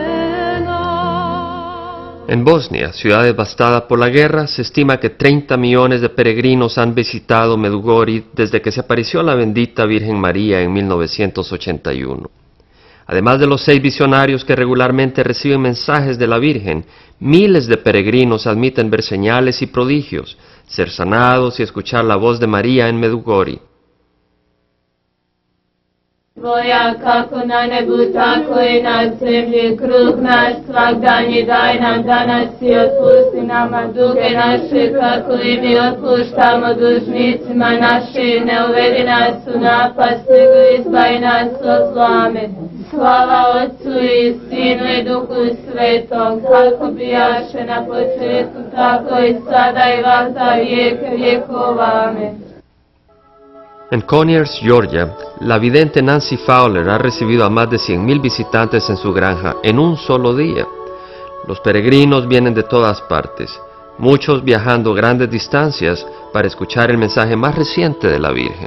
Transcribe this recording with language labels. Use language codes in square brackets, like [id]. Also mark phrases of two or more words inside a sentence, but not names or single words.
[es] En Bosnia, ciudad devastada por la guerra, se estima que 30 millones de peregrinos han visitado Medjugorje desde que se apareció la bendita Virgen María en 1981. Además de los 6 visionarios que regularmente reciben mensajes de la Virgen, miles de peregrinos admiten ver señales y prodigios, ser sanados y escuchar la voz de María en Medjugorje. [hr] Tvoja kako na nebu, tako i na zemlji, kruh naš svagdanji daj nam danas i otpusti nama duge naše, kako i mi otpuštamo dužnicima našim, ne uvedi nas u napast, nego izbavi nas od zla. Amen. Slava Otcu i Sinu i Duhu Svetom, kako bijaše na početku, tako i sada i vazda vijeke vjekova. Amen. [es] En Conyers, Georgia, la vidente Nancy Fowler ha recibido a más de 100,000 visitantes en su granja en un solo día. Los peregrinos vienen de todas partes, muchos viajando grandes distancias para escuchar el mensaje más reciente de la Virgen.